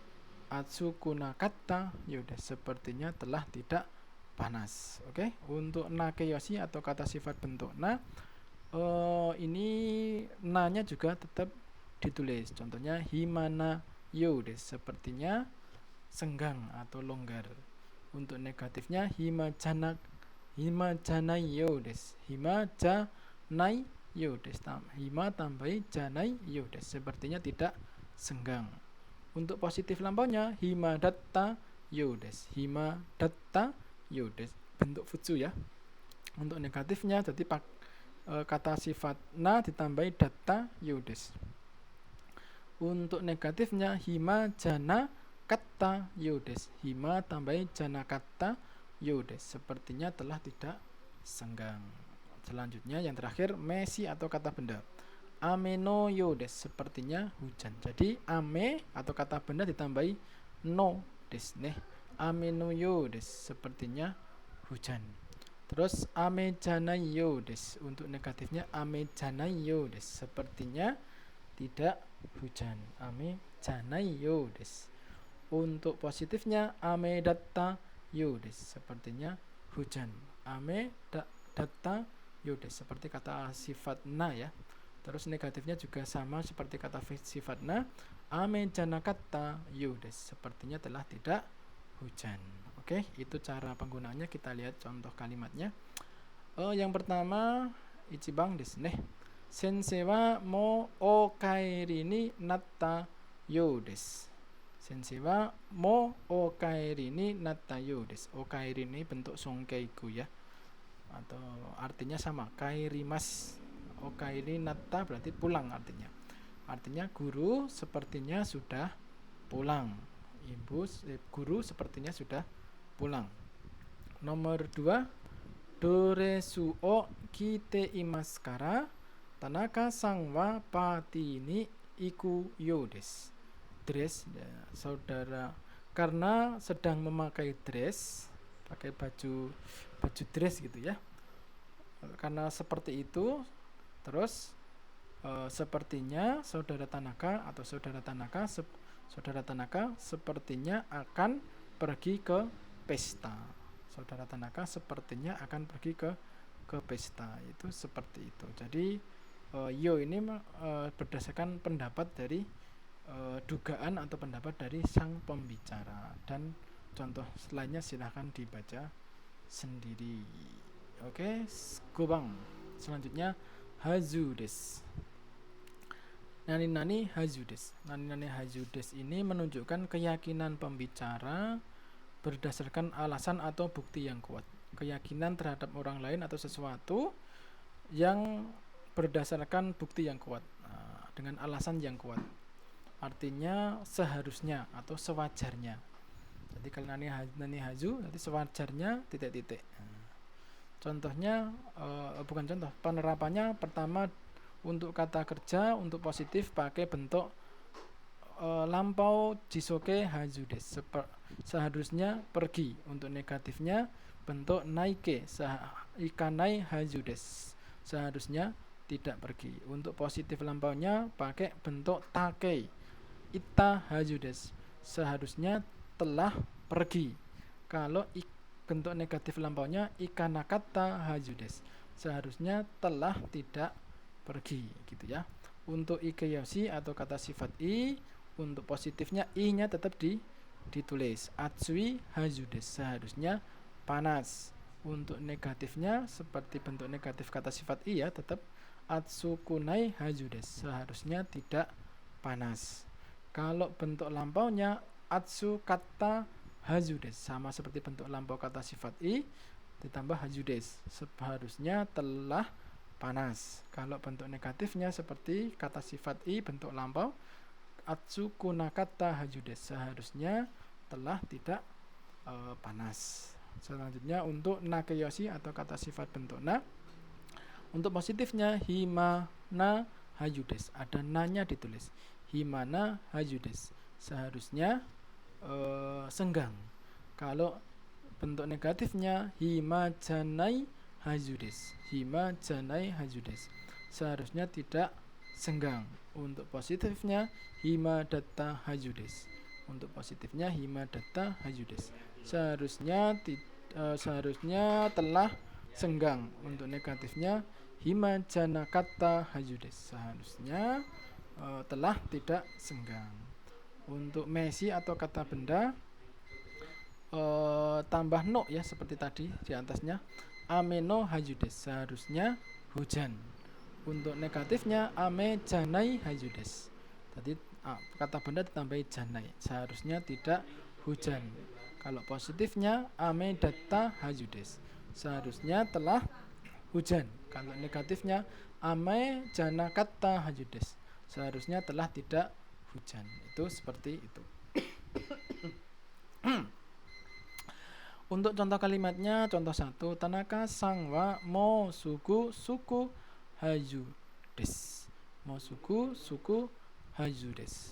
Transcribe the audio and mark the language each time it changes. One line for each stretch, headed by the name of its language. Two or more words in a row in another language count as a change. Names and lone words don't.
Japanese: 暑くなかったようです,
Indonesian: sepertinya telah tidak panas. Oke, untuk nakeyoshi atau kata sifat bentuk na, ini nanya juga tetap ditulis. Contohnya
Japanese: 暇なようです,
Indonesian: sepertinya senggang atau longgar. Untuk negatifnya
Japanese: 暇じゃないようです、暇じゃないようです、暇
Indonesian: tambahi
Japanese: じゃないようです,
Indonesian: sepertinya tidak senggang. Untuk positif lampaunya
Japanese: 暇だったようです、暇だったようです,
Indonesian: bentuk futsu ya. Untuk negatifnya jadi kata sifat na ditambahi
Japanese: だったようです.
Indonesian: Untuk negatifnya
Japanese: 暇じゃなかったようです,
Indonesian: hima tambahi
Japanese: じゃなかったようです,
Indonesian: sepertinya telah tidak senggang. Selanjutnya yang terakhir mesi atau kata benda.
Japanese: 雨のようです,
Indonesian: sepertinya hujan. Jadi ame atau kata benda ditambahi
Japanese: のですね. 雨のようです,
Indonesian: sepertinya hujan. Terus
Japanese: 雨じゃないようです,
Indonesian: untuk negatifnya
Japanese: 雨じゃないようです,
Indonesian: sepertinya tidak hujan.
Japanese: 雨じゃないようです.
Indonesian: Untuk positifnya
Japanese: 雨だったようです,
Indonesian: sepertinya hujan.
Japanese: 雨だったようです,
Indonesian: seperti kata sifat na ya. Terus negatifnya juga sama seperti kata sifat na,
Japanese: 雨じゃなかったようです,
Indonesian: sepertinya telah tidak hujan. Oke, itu cara penggunaannya. Kita lihat contoh kalimatnya. Yang pertama
Japanese: 一番ですね. 先生はもうお帰りになったようです. 先生はもうお帰りになったようです.
Indonesian: Okaeri ini bentuk songkeiku ya, atau artinya sama, kairimas.
Japanese: お帰りなった
Indonesian: berarti pulang artinya. Artinya guru sepertinya sudah pulang. Guru sepertinya sudah pulang. Nomor 2,
Japanese: ドレスを着ていますから田中さんはパーティーに行くようです.
Indonesian: Dress ya, saudara, karena sedang memakai dress, pakai baju dress gitu ya. Karena seperti itu, terus sepertinya saudara Tanaka sepertinya akan pergi ke pesta. Saudara Tanaka sepertinya akan pergi ke pesta, itu seperti itu. Jadi yo ini berdasarkan pendapat dari dugaan atau pendapat dari sang pembicara, dan contoh lainnya silahkan dibaca sendiri. Oke, gobang. Selanjutnya
Japanese: はずです. 何はずです. 何はずです
Indonesian: ini menunjukkan keyakinan pembicara berdasarkan alasan atau bukti yang kuat. Keyakinan terhadap orang lain atau sesuatu yang berdasarkan bukti yang kuat, dengan alasan yang kuat. Artinya seharusnya atau sewajarnya. Jadi kalau
Japanese: 何はず,
Indonesian: jadi sewajarnya titik-titik. Contohnya, bukan contoh, penerapannya pertama untuk kata kerja, untuk positif pakai bentuk lampau
Japanese: 辞書形はずです,
Indonesian: seharusnya pergi. Untuk negatifnya bentuk naike,
Japanese: 行かないはずです,
Indonesian: seharusnya tidak pergi. Untuk positif lampaunya pakai bentuk take,
Japanese: いたはずです,
Indonesian: seharusnya telah pergi. Kalau bentuk negatif lampaunya
Japanese: 行かなかったはずです,
Indonesian: seharusnya telah tidak pergi gitu ya. Untuk ikeyoshi atau kata sifat i, untuk positifnya i-nya tetap ditulis
Japanese: 暑いはずです,
Indonesian: seharusnya panas. Untuk negatifnya seperti bentuk negatif kata sifat i ya, tetap
Japanese: 暑くないはずです,
Indonesian: seharusnya tidak panas. Kalau bentuk lampaunya
Japanese: 暑かったはずです,
Indonesian: sama seperti bentuk lampau kata sifat i ditambah
Japanese: はずです,
Indonesian: seharusnya telah panas. Kalau bentuk negatifnya seperti kata sifat i bentuk lampau
Japanese: 暑くなかったはずです,
Indonesian: seharusnya telah tidak panas. Selanjutnya untuk nakeyoshi atau kata sifat bentuk na, untuk positifnya
Japanese: 暇なはずです,
Indonesian: ada nanya ditulis
Japanese: 暇なはずです,
Indonesian: seharusnya senggang. Kalau bentuk negatifnya
Japanese: 暇じゃないはずです、暇じゃないはずです,
Indonesian: seharusnya tidak senggang. Untuk positifnya
Japanese: 暇だったはずです.
Indonesian: Untuk positifnya
Japanese: 暇だったはずです.
Indonesian: Seharusnya telah senggang. Untuk negatifnya
Japanese: 暇じゃなかったはずです.
Indonesian: Seharusnya telah tidak senggang. Untuk mesi atau kata benda tambah no ya, seperti tadi di atasnya,
Japanese: 雨のはずです.
Indonesian: Seharusnya hujan. Untuk negatifnya
Japanese: 雨じゃないはずです.
Indonesian: Tadi kata benda ditambahi janai, seharusnya tidak hujan. Kalau positifnya
Japanese: 雨だったはずです.
Indonesian: Seharusnya telah hujan. Kalau negatifnya
Japanese: 雨じゃなかったはずです.
Indonesian: Seharusnya telah tidak hujan. Itu seperti itu. Untuk contoh kalimatnya, contoh 1,
Japanese: 田中さんはもうすぐはずです. もうすぐはずです.